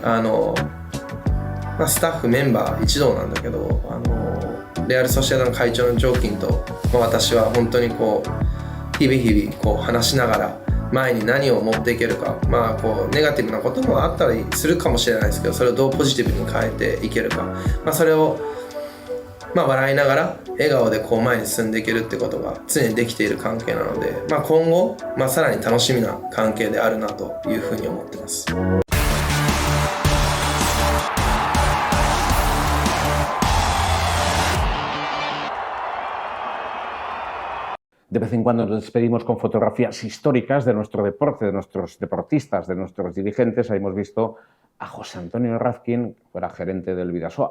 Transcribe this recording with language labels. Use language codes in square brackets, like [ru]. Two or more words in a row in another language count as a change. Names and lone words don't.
[ja] スタッフメンバー一同なんだけどレアル・ソシエダの会長のジョーキンと私は本当にこう日々日々こう話しながら前に何を持っていけるかこうネガティブなこともあったりするかもしれないですけどそれをどうポジティブに変えていけるか、それを笑いながら笑顔でこう前に進んでいけるってことが常にできている関係なので、今後、さらに楽しみな関係であるなというふうに思ってます。 [es] De vez en cuando nos despedimos con fotografías históricas de nuestro deporte, de nuestros deportistas, de nuestros dirigentes. Ahí hemos visto a José Antonio Razkin, que fuera gerente del Bidasoa.